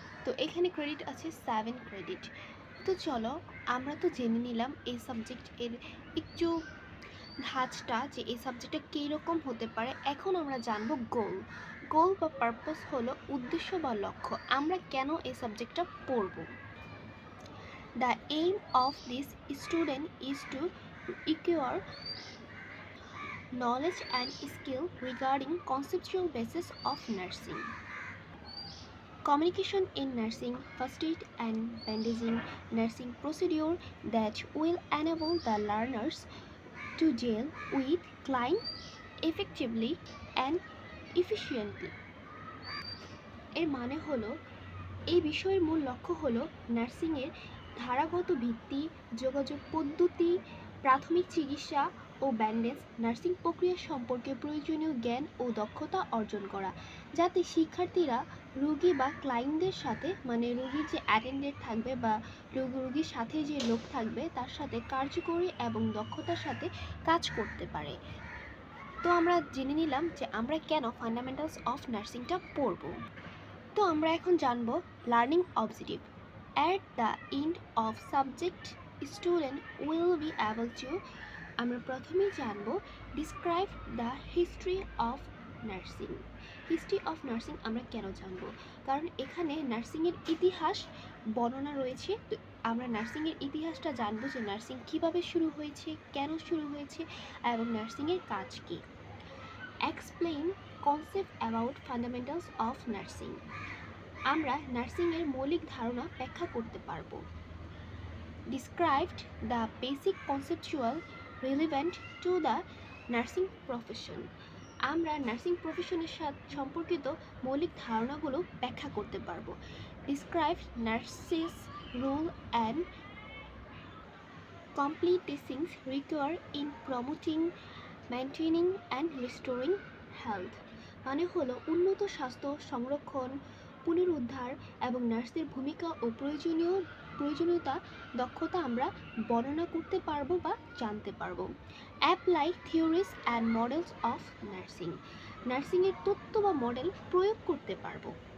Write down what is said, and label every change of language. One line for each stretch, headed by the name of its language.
Bangla: তো এখানে ক্রেডিট আছে 7 ক্রেডিট। তো চলো, আমরা তো জেনে নিলাম এই সাবজেক্ট এর একটু ধাঁচটা, যে এই সাবজেক্টটা কীরকম হতে পারে। এখন আমরা জানবো গোল। গোল বা পারপাস হলো উদ্দেশ্য বা লক্ষ্য, আমরা কেন এই সাবজেক্টটা পড়ব।
English: The aim of this student is to acquire knowledge and skill regarding conceptual basis of nursing, communication in nursing, first aid and bandaging, nursing procedure that will enable the learners to deal with client effectively and efficiently।
Bangla: এর মানে হলো, এই বিষয়ের মূল লক্ষ্য হলো নার্সিংয়ের ধারাগত ভিত্তি, যোগাযোগ পদ্ধতি, প্রাথমিক চিকিৎসা ও ব্যান্ডেজ, নার্সিং প্রক্রিয়া সম্পর্কে প্রয়োজনীয় জ্ঞান ও দক্ষতা অর্জন করা, যাতে শিক্ষার্থীরা রোগী বা ক্লায়েন্টদের সাথে, মানে রোগীর যে অ্যাটেন্ডেন্ট থাকবে বা রোগীর সাথে যে লোক থাকবে, তার সাথে কার্যকরী এবং দক্ষতার সাথে কাজ করতে পারে। তো আমরা জেনে নিলাম যে আমরা কেন ফান্ডামেন্টালস অফ নার্সিংটা পড়ব। তো আমরা এখন জানব learning objective.
English: At the end of subject, student will be able to,
Bangla: আমরা প্রথমেই জানব
English: describe the history of nursing।
Bangla: History of nursing আমরা কেন জানব? কারণ এখানে নার্সিংয়ের ইতিহাস বর্ণনা রয়েছে। তো আমরা নার্সিংয়ের ইতিহাসটা জানবো, যে নার্সিং কীভাবে শুরু হয়েছে, কেন শুরু হয়েছে এবং নার্সিংয়ের কাজ কী।
English: Explain concept about fundamentals of nursing.
Bangla: আমরা নার্সিংয়ের মৌলিক ধারণা ব্যাখ্যা করতে পারবো।
English: Described the basic conceptual relevant to the nursing profession.
Bangla: আমরা নার্সিং প্রফেশনের সাথে সম্পর্কিত মৌলিক ধারণাগুলো ব্যাখ্যা করতে পারবো।
English: Describe nurses role and competencies required in promoting, maintaining and restoring health.
Bangla: মানে হলো উন্নত স্বাস্থ্য সংরক্ষণ, পুনরুদ্ধার এবং নার্সদের ভূমিকা ও প্রয়োজনীয়তা দক্ষতা আমরা বর্ণনা করতে পারবো বা জানতে পারবো।
English: Apply theories and models of nursing.
Bangla: নার্সিংয়ের তত্ত্ব বা মডেল প্রয়োগ করতে পারবো।